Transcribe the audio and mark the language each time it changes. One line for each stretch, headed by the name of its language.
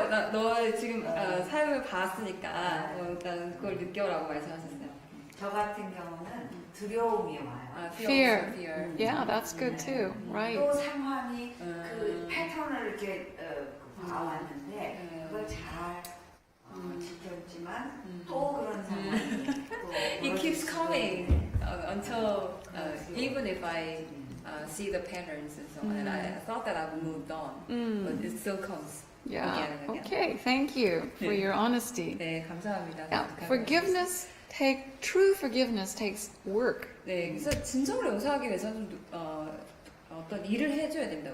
Korean: 너 지금 삶을 봤으니까 일단 그걸 느껴라고 말씀하셨어요. 저 같은 경우는 두려움이 와요.
English: Fear. fear. Yeah, that's good too. Right.
Korean: 또 상황이 그 패턴을 이렇게 봐왔는데 그걸 잘 지켰지만 또 그런 상황이 또
English: It keeps coming until even if I see the patterns and so on, and I thought that I've moved on, but it still comes. Yeah. again and again. Okay, thank you for your honesty.
Korean: 네, 감사합니다.
English: Yeah, forgiveness true forgiveness takes work.
Korean: 네, 그래서 진정으로 용서하기 위해서는 어떤 일을 해줘야 됩니다.